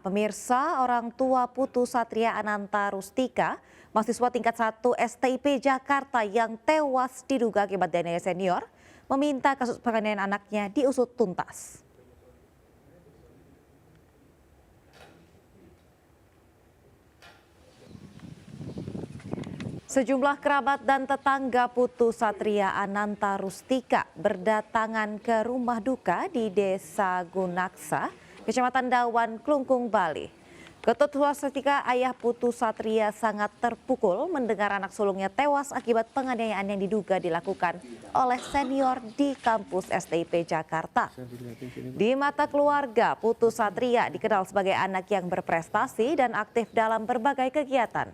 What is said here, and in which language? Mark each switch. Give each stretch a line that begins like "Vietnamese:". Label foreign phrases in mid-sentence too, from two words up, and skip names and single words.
Indonesian: Pemirsa, orang tua Putu Satria Ananta Rustika, mahasiswa tingkat 1 STIP Jakarta yang tewas diduga akibat dianiaya senior, meminta kasus penganiayaan anaknya diusut tuntas. Sejumlah kerabat dan tetangga Putu Satria Ananta Rustika berdatangan ke rumah duka di Desa Gunaksa, Kecamatan Dawan, Klungkung, Bali. Ketut Rustika, ayah Putu Satria, sangat terpukul mendengar anak sulungnya tewas akibat penganiayaan yang diduga dilakukan oleh senior di kampus STIP Jakarta. Di mata keluarga, Putu Satria dikenal sebagai anak yang berprestasi dan aktif dalam berbagai kegiatan.